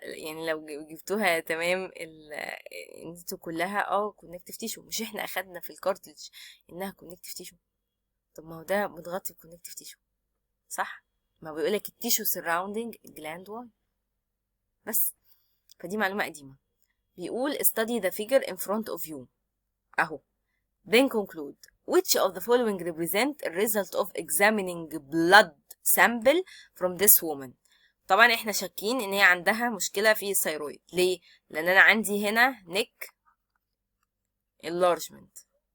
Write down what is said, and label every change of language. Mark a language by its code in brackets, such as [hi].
[ar] يعني لو جبتوها تمام انتوا كلها كونكتيف تيشو. مش احنا اخدنا في الكارتلج انها كونكتيف تيشو؟ طب ما هو ده متغطي بكونكتيف تيشو، صح؟ ما بيقولك التيشو سراوندينج جلاند واي بس. فدي معلومة قديمة. بيقول [en] study the figure in front of you [ar] اهو. [en] then conclude which of the following represent a result of examining blood sample from this woman. [ar] طبعا احنا شاكين ان هي عندها مشكلة في الثيرويد. ليه؟ لان انا عندي هنا [en] neck enlargement.